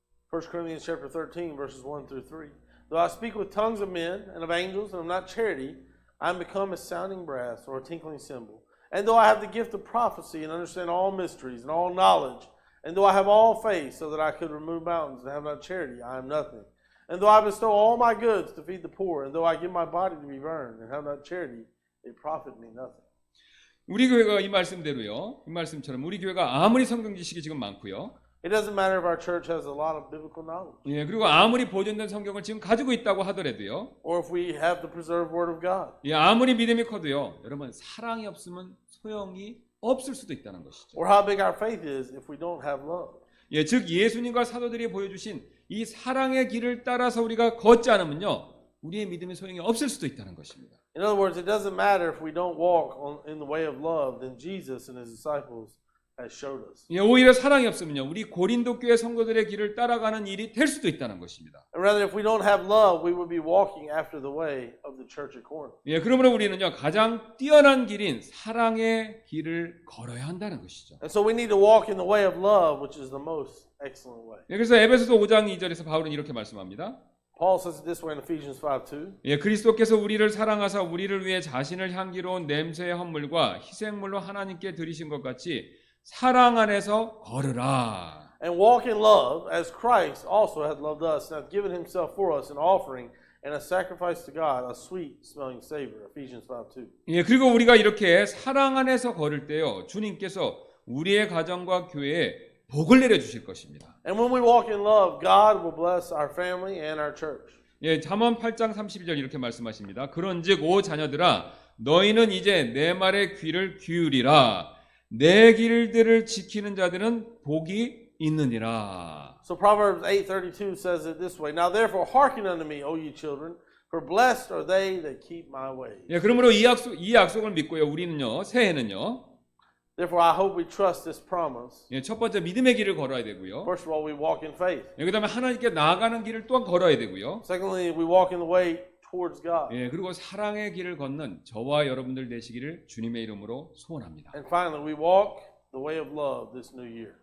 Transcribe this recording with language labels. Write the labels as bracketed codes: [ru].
[en] 1 Corinthians chapter 13, verses 1 through 3. Though I speak with tongues of men and of angels and have not charity, I am become as sounding brass or a tinkling cymbal. And though I have the gift of prophecy and understand all mysteries and all knowledge, and though I have all faith so that I could remove mountains and have not charity, I am nothing. And though I bestow all my goods to feed the poor, and though I give my body to be burned and have not charity, it profit me nothing. [ko] 우리 교회가 이 말씀대로요. 이 말씀처럼 우리 교회가 아무리 성경 지식이 지금 많고요. [en] It doesn't matter if our church has a lot of biblical knowledge, [ko] 예, 그리고 아무리 보존된 성경을 지금 가지고 있다고 하더라도요. [en] or if we have the preserved word of God. [ko] 예, 아무리 믿음이 커도요. 여러분 사랑이 없으면 소용이 없을 수도 있다는 것이죠. [en] Or how big our faith is if we don't have love. [ko] 예, 즉 예수님과 사도들이 보여주신 이 사랑의 길을 따라서 우리가 걷지 않으면요. 우리의 믿음이 소용이 없을 수도 있다는 것입니다. [en] In other words, it doesn't matter if we don't walk in the way of love, then Jesus and his disciples has showed us. [ko] 예, 오히려 사랑이 없으면요. 우리 고린도 교회 성도들의 길을 따라가는 일이 될 수도 있다는 것입니다. [en] And rather, if we don't have love, we would be walking after the way of the church at Corinth. [ko] 예, 그러므로 우리는요. 가장 뛰어난 길인 사랑의 길을 걸어야 한다는 것이죠. [en] And so we need to walk in the way of love, which is the most excellent way. [ko] 예, 그래서 에베소서 5장 2절에서 바울은 이렇게 말씀합니다. [en] Paul says it this way in Ephesians 5:2. [ko] 예, 그리스도께서 우리를 사랑하사 우리를 위해 자신을 향기로운 냄새의 헌물과 희생물로 하나님께 드리신 것 같이 사랑 안에서 걸으라. [en] And walk in love as Christ also hath loved us and hath given himself for us an offering and a sacrifice to God, a sweet smelling savor. Ephesians 5:2. [ko] 예, 그리고 우리가 이렇게 사랑 안에서 걸을 때요. 주님께서 우리의 가정과 교회에 복을 내려 주실 것입니다. [en] And when we walk in love, God will bless our family and our church. [ko] 예, 잠언 8장 32절 이렇게 말씀하십니다. 그런즉 오 자녀들아 너희는 이제 내 말에 귀를 기울이라. 내 길들을 지키는 자들은 복이 있느니라. [en] So Proverbs 8:32 says it this way. Now therefore hearken unto me, O ye children, for blessed are they that keep my ways. [ko] 예, 그러므로 이 약속을 믿고요. 우리는요. 새해는요. [en] Therefore I hope we trust this promise. [ko] 예, 첫 번째 믿음의 길을 걸어야 되고요. [en] First of all, we walk in faith. [ko] 예, 그다음에 하나님께 나아가는 길을 또한 걸어야 되고요. [en] Secondly, we walk in the way towards God. [ko] 예, 그리고 사랑의 길을 걷는 저와 여러분들 되시기를 주님의 이름으로 소원합니다. [en] And finally, we walk the way of love this new year.